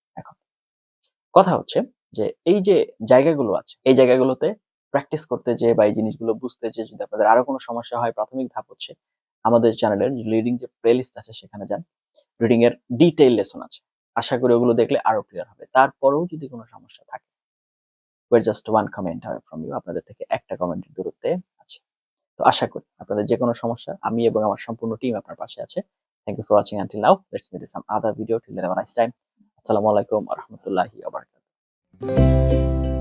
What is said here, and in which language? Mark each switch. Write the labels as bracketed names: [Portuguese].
[Bangla] এখন কথা হচ্ছে যে এই যে জায়গাগুলো আছে, এই জায়গাগুলোতে প্র্যাকটিস করতে যে বা এই জিনিসগুলো বুঝতে যে যদি আপনাদের আরো কোনো সমস্যা হয়, প্রাথমিক ধাপ হচ্ছে আমাদের চ্যানেলের রিডিং যে প্লেলিস্ট আছে সেখানে যান, রিডিং এর ডিটেইল লেসন আছে, আশা করি ওগুলো দেখলে আরো ক্লিয়ার হবে। তারপরেও যদি কোনো সমস্যা থাকে [English] we're just one comment away from you, [Bangla] আপনাদের থেকে একটা কমেন্টের দূরত্বে আছে। তো আশা করি আপনাদের যে কোনো সমস্যা আমি এবং আমার সম্পূর্ণ টিম আপনার পাশে আছে। [English] Thank you for watching until now. Let's meet in some other video. Till then have a nice time. [Arabic] আসসালামু আলাইকুম ওয়া রাহমাতুল্লাহি ওয়া বারাকাতুহু।